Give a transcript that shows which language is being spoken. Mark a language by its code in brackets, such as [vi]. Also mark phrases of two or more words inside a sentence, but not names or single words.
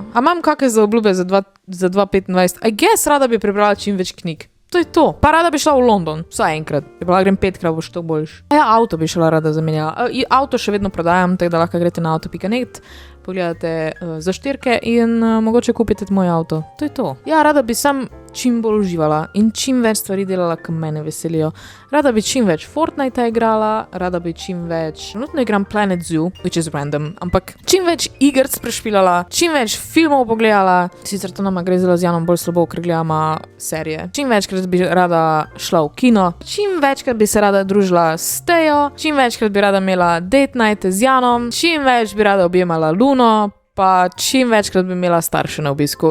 [sl] A imam kakšne zaobljube za 2025? [en] I guess [sl] rada bi prebrala čim več knjig. To je to. Pa rada bi šla v London, vsaj enkrat. Je bila grem 5krat, boš to boljš. Ja, avto bi šla rada zamenjala. Avto še vedno prodajam, tako da lahko greste na auto.net, pogledate za štirke in mogoče kupite moj avto. To je to. Ja, rada bi sam čim bolj uživala in čim več stvari delala, ki mene veselijo. Rada bi čim več Fortnite igrala, rada bi čim več... Trenutno igram Planet Zoo, [en] which is random, [sl] ampak čim več igrc prešpilala, čim več filmov pogledala. Sicer to nama gre zelo z Janom bolj slabo, ker gledama serije. Čim večkrat bi rada šla v kino, čim večkrat bi se rada družila s Tejo, čim večkrat bi rada imela [en] date night [sl] z Janom, čim več bi rada objemala Luno, pa čim večkrat bi imela starše na obisku.